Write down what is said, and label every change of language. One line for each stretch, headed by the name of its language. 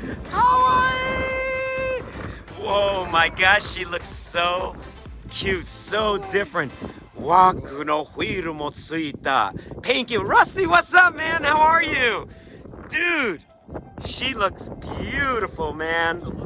English: Kawaii! Whoa, my gosh, she looks so cute, so different.
Japanese: ワークのホイールもついた。
English: Thank you. Rusty, what's up, man? How are you? Dude, she looks beautiful, man.